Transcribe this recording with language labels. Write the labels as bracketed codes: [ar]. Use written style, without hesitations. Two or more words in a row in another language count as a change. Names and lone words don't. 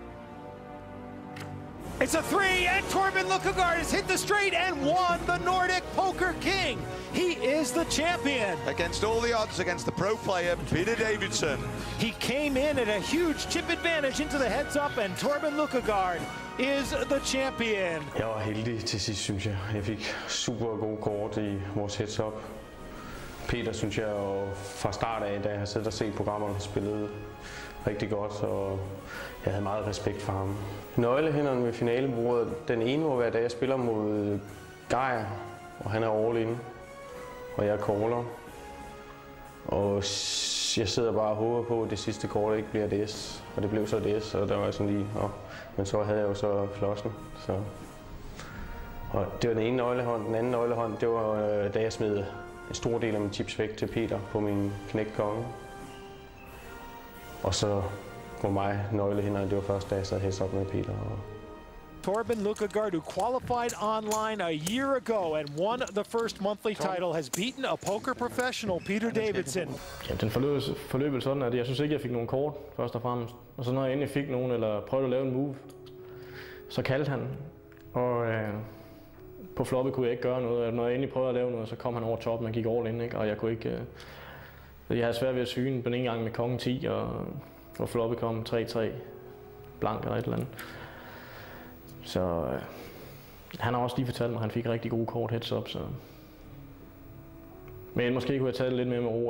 [en] It's a 3, and Torben Lukkegaard has hit the straight and won the Nordic Poker King. He is the champion. Against all the odds, against the pro player, Peter Davidson. He came in at a huge chip advantage into the heads up, and Torben Lukkegaard is the champion. [da] Jeg var heldig til sidst, synes jeg. Jeg fik super gode kort i vores [en] heads up. [da] Peter, synes jeg, fra start af, da jeg har siddet og set programmerne, spillede rigtig godt, og jeg havde meget respekt for ham. Nøglehænderne ved finalebordet, den ene må være, da jeg spiller mod Geir, og han er [en] all in, [da] og jeg caller. Og jeg sidder bare og håber på, at det sidste kort ikke bliver et S, og det blev så et S, og der var jeg sådan lige, men så havde jeg jo så flossen. Så. Og det var den ene nøglehånd. Den anden nøglehånd, det var da jeg smed en stor del af min chips væk til Peter på min knækkonge. Og så for mig nøglehænderne, det var først da jeg sad [en] heads up [da] med Peter. [en] Torben Lukkegaard, who qualified online a year ago and won the first monthly title, has beaten a poker professional, Peter Davidson. [da] Ja, den forløb sådan, at jeg synes ikke, jeg fik nogen kort, først og fremmest. Og så når jeg endelig fik nogen, eller prøvede at lave en move, så kaldte han. Og på floppet kunne jeg ikke gøre noget. Når jeg endelig prøvede at lave noget, så kom han over toppen og gik [en] all in, [da] ikke? Og jeg kunne ikke... Jeg havde svært ved at syne på den ene gang med kongen 10, og floppet kom 3-3 blank eller et eller andet. Så han har også lige fortalt mig, at han fik rigtig gode kort [en] heads up. [da] Så. Men måske kunne jeg tage det lidt mere med ro.